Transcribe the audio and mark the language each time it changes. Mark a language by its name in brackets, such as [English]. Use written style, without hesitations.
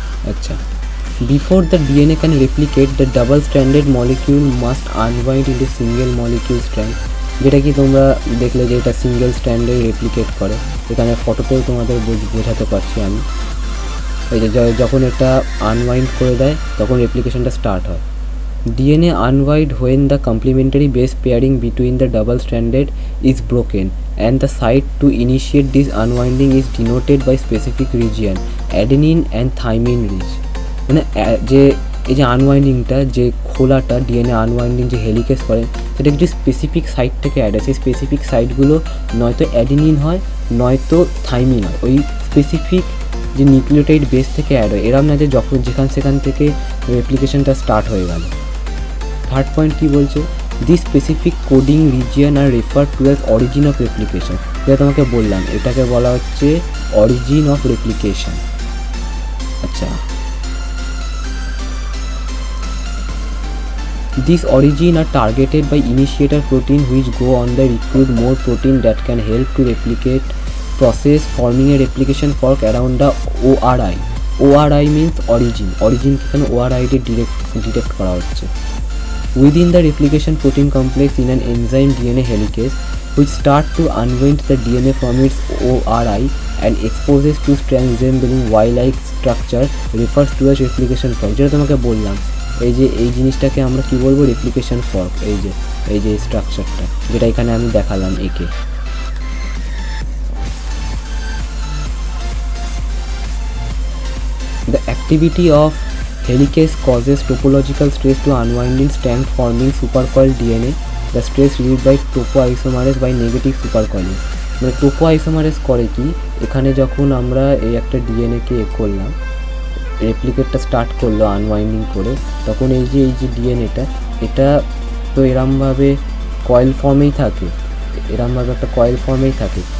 [English] আচ্ছা, before the DNA can replicate the double stranded molecule must unbind into single molecule strand, [Bangla] যেটা কি তোমরা দেখলে যে এটা সিঙ্গেল স্ট্র্যান্ডে রেপ্লিকেট করে। এখানে ফটোতেও তোমাদের বোঝাতে পারছি আমি। এই যে যখন এটা আনওয়াইন্ড করে দেয় তখন রেপ্লিকেশনটা স্টার্ট হয়। [English] DNA unwind when the complementary base pairing between the double stranded is broken and the site to initiate this unwinding is denoted by specific region adenine and thymine rich। [Bangla] মানে যে এই যে আনওয়াইন্ডিংটা, যে খোলাটা DNA unwinding যে helicase করে সেটা কিছু specific site থেকে অ্যাড হয়। সেই স্পেসিফিক সাইটগুলো নয়তো অ্যাডিনিন হয় নয়তো থাইমিন হয়, ওই স্পেসিফিক যে নিউক্লিওটাইড বেস থেকে অ্যাড হয়। এরম না যে যখন সেখান থেকে রেপ্লিকেশনটা স্টার্ট হয়ে গেল। থার্ড পয়েন্ট কী বলছে, [English] The specific coding region are refer to as origin of replication. [Bangla] যেটা তোমাকে বললাম, এটাকে বলা হচ্ছে অরিজিন অফ রেপ্লিকেশন। [English] আচ্ছা, these origin are targeted by initiator protein which go on the recruit more protein that can help to replicate process, forming a replication fork around the ORI. ORI means origin [Bangla] এখানে ORI তে detect করা হচ্ছে। [English] Within the replication protein complex in an enzyme DNA helicase which start to unwind the DNA from its ORI and exposes to strand resembling Y-like structure refers to as replication fork। [Bangla] যেটা তোমাকে বললাম, এই যে এই জিনিসটাকে আমরা কি বলবো, রেপ্লিকেশন ফর্ক। এই যে স্ট্রাকচারটা যেটা এখানে আমি দেখালাম একে। [English] The activity of helicase causes topological stress to unwinding strand forming supercoiled DNA. The stress relieved by topoisomerase by negative supercoiling। [Bangla] মানে topoisomerase করে কি, এখানে যখন আমরা এই একটা ডিএনএকে করলাম, রেপ্লিকেটটা স্টার্ট করলো আনওয়াইন্ডিং করে, তখন এই যে ডিএনএটা এটা তো এরমভাবে কয়েল ফর্মেই থাকে, এরমভাবে একটা কয়েল ফর্মেই থাকে।